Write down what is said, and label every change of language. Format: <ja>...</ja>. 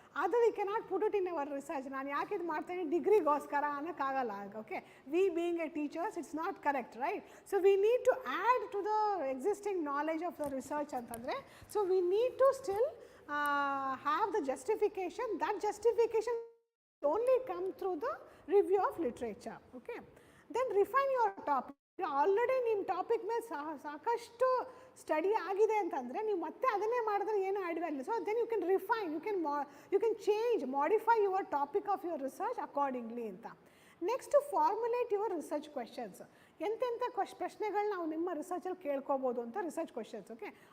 <kn>ಅದು</kn> <en>We cannot put it in our research.</en> <kn>ನಾನು ಯಾಕೆ ಇದು ಮಾಡ್ತೀನಿ ಡಿಗ್ರಿಗೋಸ್ಕರ ಅನ್ನೋಕ್ಕಾಗಲ್ಲ.</kn> <en>Okay, we being a teachers it's not correct, right. So we need to add to the existing knowledge of the research ಅಂತಂದರೆ, so we need to still have the justification. That justification only come through the review of literature, okay. Then refine your topic.</en> <kn>Already ನಿಮ್ಮ topic ಮೇಲೆ ಸಾಕಷ್ಟು study ಆಗಿದೆ ಅಂತಂದರೆ ನೀವು ಮತ್ತೆ ಅದನ್ನೇ ಮಾಡಿದ್ರೆ ಏನು add value.</kn> <en>So then you can refine, you can change, modify your topic of your research accordingly ಅಂತ. Next formulate your research questions.</en> <kn>ಎಂತೆಂಥ ಪ್ರಶ್ನೆಗಳು ನಾವು ನಿಮ್ಮ ರಿಸರ್ಚಲ್ಲಿ ಕೇಳ್ಕೊಬೋದು ಅಂತ ರಿಸರ್ಚ್ ಕ್ವೆಶನ್ಸ್, ಓಕೆ.</kn>